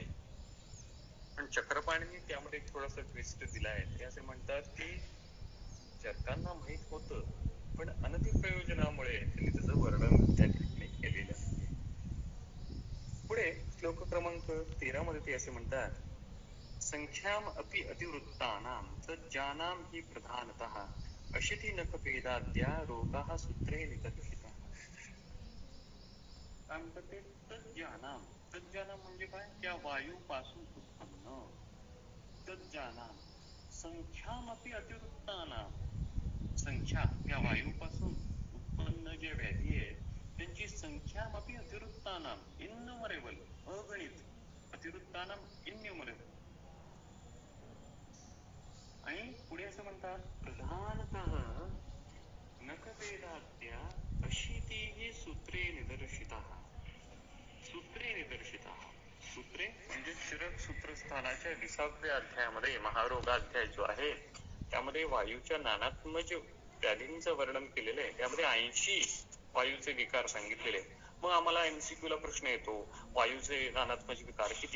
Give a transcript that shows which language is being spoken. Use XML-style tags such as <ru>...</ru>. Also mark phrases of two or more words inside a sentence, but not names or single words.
<mr>पण चक्रपाणींनी त्यामध्ये थोडासा ट्विस्ट दिलाय. ते असे म्हणतात की चरकांना माहित होतं, पण अनतिप्रयोजनामुळे त्यांनी त्याचं वर्णन त्या ठिकाणी केलेलं आहे. पुढे श्लोक क्रमांक 13 मध्ये ते असे म्हणतात,</mr> <sa>संख्याम अपि अतिवृत्तानां तज्जानां हि प्रधानतः अशिति नखभेदाद्या रोगाः सूत्रे निदर्शिताः.</sa> <mr>काय म्हणतात ते, तज्जानां. तज्जानां म्हणजे काय, त्या वायूपासून उत्पन्न.</mr> <sa>तज्जानां संख्याम अपि अतिवृत्तानां,</sa> <mr>संख्या त्या वायूपासून उत्पन्न जे व्याधी आहे त्यांची</mr> <sa>संख्याम अपि अतिवृत्तानां,</sa> <mr>इन्नुमरेबल, अगणित.</mr> <sa>अतिवृत्तानां इन्युमरेबल.</sa> <mr>आणि पुढे असं म्हणतात,</mr> <sa>प्रधानतः नखभेदाद्या अशीतिः सूत्रे निदर्शिताः. सूत्रे निदर्शिताः.</sa> <mr>सूत्रे म्हणजे चरक सूत्रस्थानाच्या 20व्या अध्यायामध्ये महारोगाध्याय जो आहे त्यामध्ये वायूच्या नानात्मज व्याधींचं वर्णन केलेलं आहे. त्यामध्ये 80 वायूचे विकार सांगितलेले. मग आम्हाला MCQ ला प्रश्न येतो, वायूचे नानात्मज विकार किती?</mr>